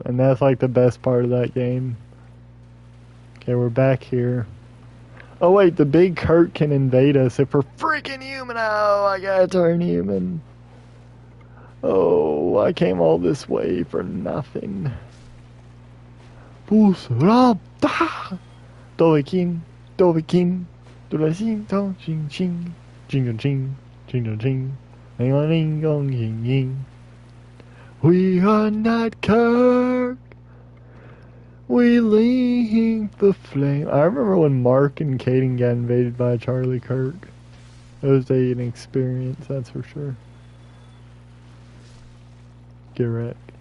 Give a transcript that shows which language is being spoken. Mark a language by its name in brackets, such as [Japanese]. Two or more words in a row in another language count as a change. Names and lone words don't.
[English] And that's, like, the best part of that game. Okay, we're back here. Oh, wait, the big Kurt can invade us if we're freaking human. Oh, I gotta turn human. Oh, I came all this way for nothing. Pusrata! Dovikin, Dovikin, Dulasin, Tong, Ching, Ching, Jingle, Ching, Jingle, Ching, Ling, Gong, Ying, Ying. We are not Kirk. We lead the flame. I remember when Mark and Caden got invaded by Charlie Kirk. It was an experience, that's for sure. Get wrecked.